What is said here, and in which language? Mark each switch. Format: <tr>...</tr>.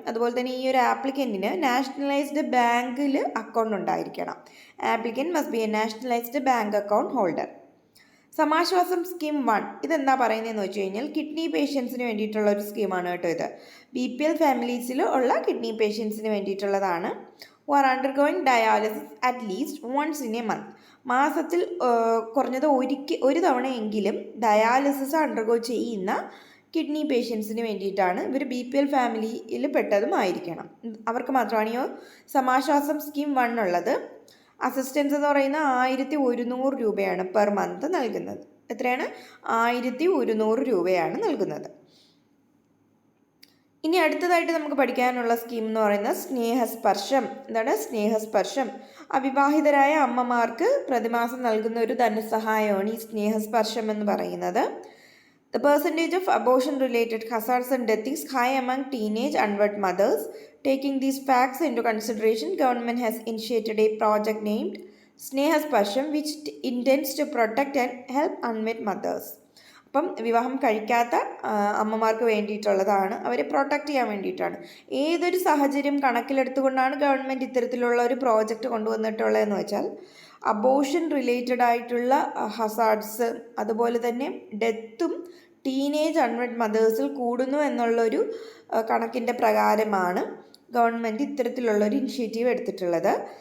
<ml>അതുപോലെ തന്നെ ഈ ഒരു ആപ്ലിക്കൻറ്റിന് നാഷണലൈസ്ഡ് ബാങ്കിൽ അക്കൗണ്ട് ഉണ്ടായിരിക്കണം.</ml> <en>Applicant must be a nationalised bank account holder.</en> <ml>സമാശ്വാസം scheme 1 ഇതെന്താ പറയുന്നതെന്ന് വെച്ച് കഴിഞ്ഞാൽ കിഡ്നി പേഷ്യൻസിന് വേണ്ടിയിട്ടുള്ള ഒരു സ്കീമാണ് കേട്ടോ ഇത്. BPL ഫാമിലീസിൽ ഉള്ള കിഡ്നി പേഷ്യൻസിന് വേണ്ടിയിട്ടുള്ളതാണ്.</ml> <en>who are undergoing dialysis at least once in a month.</en> <ml>മാസത്തിൽ കുറഞ്ഞത് ഒരു തവണയെങ്കിലും ഡയാലിസിസ് അണ്ടർഗോ ചെയ്യുന്ന കിഡ്നി പേഷ്യൻസിന് വേണ്ടിയിട്ടാണ്. ഇവർ BPL ഫാമിലിയിൽ പെട്ടതുമായിരിക്കണം. അവർക്ക് മാത്രമാണ് ഈ സമാശ്വാസം സ്കീം 1 ഉള്ളത്. അസിസ്റ്റൻസ് എന്ന് പറയുന്നത് 1,100 രൂപയാണ് പെർ മന്ത് നൽകുന്നത്. എത്രയാണ്? 1,100 രൂപയാണ് നൽകുന്നത്. ഇനി അടുത്തതായിട്ട് നമുക്ക് പഠിക്കാനുള്ള സ്കീം എന്ന് പറയുന്നത് സ്നേഹസ്പർശം. എന്താണ് സ്നേഹസ്പർശം? അവിവാഹിതരായ അമ്മമാർക്ക് പ്രതിമാസം നൽകുന്ന ഒരു ധനസഹായമാണ് ഈ സ്നേഹസ്പർശം എന്ന് പറയുന്നത്.</ml> <en>The percentage of abortion-related hazards and death is high among teenage unwed mothers. Taking these facts into consideration, government has initiated a project named Snehasparsham, which intends to protect and help unwed mothers.</en> <ml>അപ്പം വിവാഹം കഴിക്കാത്ത അമ്മമാർക്ക് വേണ്ടിയിട്ടുള്ളതാണ്, അവരെ protect ചെയ്യാൻ വേണ്ടിയിട്ടാണ്. ഏതൊരു സാഹചര്യം കണക്കിലെടുത്തുകൊണ്ടാണ് ഗവൺമെൻറ് ഇത്തരത്തിലുള്ള ഒരു പ്രോജക്റ്റ് കൊണ്ടുവന്നിട്ടുള്ളതെന്ന് വെച്ചാൽ അബോർഷൻ റിലേറ്റഡ് ആയിട്ടുള്ള ഹസാർഡ്സ്, അതുപോലെ തന്നെ ഡെത്തും ടീനേജ് അൺവെഡ് മദേഴ്സിൽ കൂടുന്നു എന്നുള്ളൊരു കണക്കിൻ്റെ പ്രകാരമാണ് ഗവൺമെൻറ് ഇത്തരത്തിലുള്ളൊരു ഇനിഷ്യേറ്റീവ് എടുത്തിട്ടുള്ളത്.</ml>